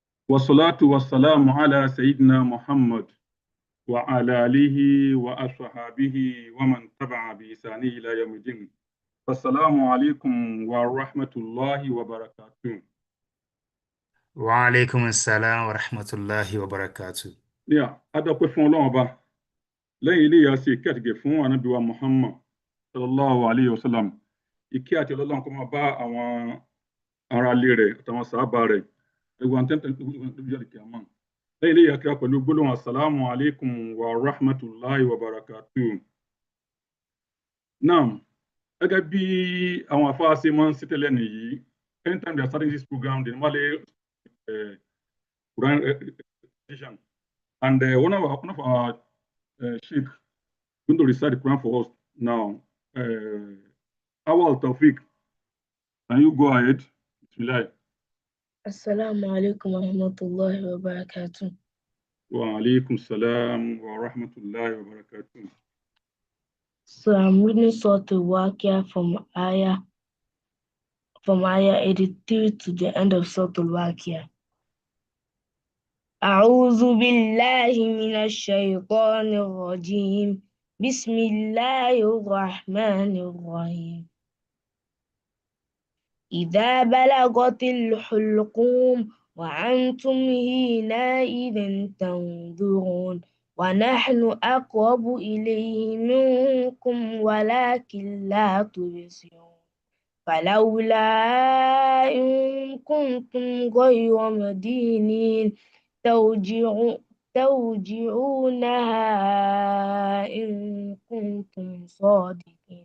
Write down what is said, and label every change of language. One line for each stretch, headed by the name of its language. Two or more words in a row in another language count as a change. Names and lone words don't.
Arabic: والصلاة والسلام على سيدنا محمد وعلى آله وأصحابه ومن تبع بإحسانه إلى يوم الدين. السلام عليكم ورحمة الله وبركاته. وعليكم السلام ورحمة الله وبركاته.
Yoruba: adọ́pẹ́ fún Ọlọ́run Ọba lẹ́yìn ilé ìyá sí ìkẹ́ àtìgẹ̀ fún Ànábì wa Muhammad
Arabic: صلى الله عليه وسلم.
Yoruba: Ìkẹ́ àti Ọlọ́run kó máa bá àwọn aráalé rẹ̀ àtàwọn sàhábà rẹ̀ ẹgbẹ́ àwọn tẹ́ntẹ́ lójú àdìkẹ́ àmọ́. lẹ́yìn ilé ìyá kíra pẹ̀lú gbólóhùn
Arabic: السلام عليكم ورحمة الله وبركاته.
English: Now,
Yoruba: gẹ́gẹ́ bí àwọn àfáà ṣe máa ń ṣe tẹ́lẹ̀ nìyí,
English: anytime they are starting this program, they normally Quran recitation. And one of our sheikh going to recite the Quran for us now. Awal Tawfiq, can you go ahead?
Arabic: Bismillah. السلام عليكم ورحمة الله وبركاته. وعليكم السلام ورحمة الله وبركاته.
English: So I'm reading Surah Al-Waqiah from ayah 83 to the end of Surah Al-Waqiah.
Arabic: أعوذ بالله من الشيطان الرجيم. بسم الله الرحمن الرحيم. إذا بلغت الحلقوم وأنتم حينئذ تنظرون ونحن أقرب إليه منكم ولكن لا تبصرون فلولا إن كنتم غير مدينين ترجعونها إن كنتم صادقين.